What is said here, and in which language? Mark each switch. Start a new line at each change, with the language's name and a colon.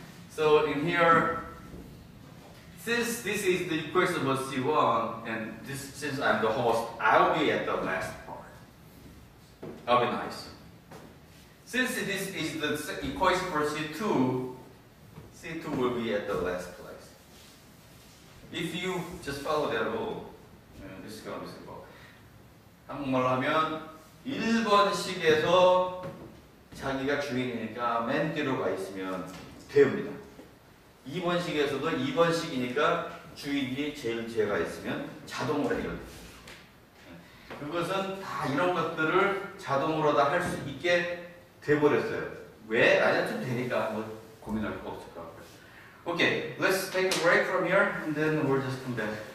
English: So in here, since this is the equation of C1, and since I'm the host, I'll be at the last part. That'll be nice. Since this is the equation for C2, C2 will be at the last place. If you just follow that rule, this is going to be simple.
Korean: 한국말로 하면 1번식에서 자기가 주인이니까 맨 뒤로 가 있으면 됩니다. 2번식에서도 2번식이니까 주인이 제일 뒤에가 있으면 자동으로 해결됩니다. 그것은 다 이런 것들을 자동으로 다 할 수 있게 돼버렸어요. 왜? 아니면 되니까 뭐 고민할 거 없을 것 같고요.
English: Okay, let's take a break from here and then we'll just come back.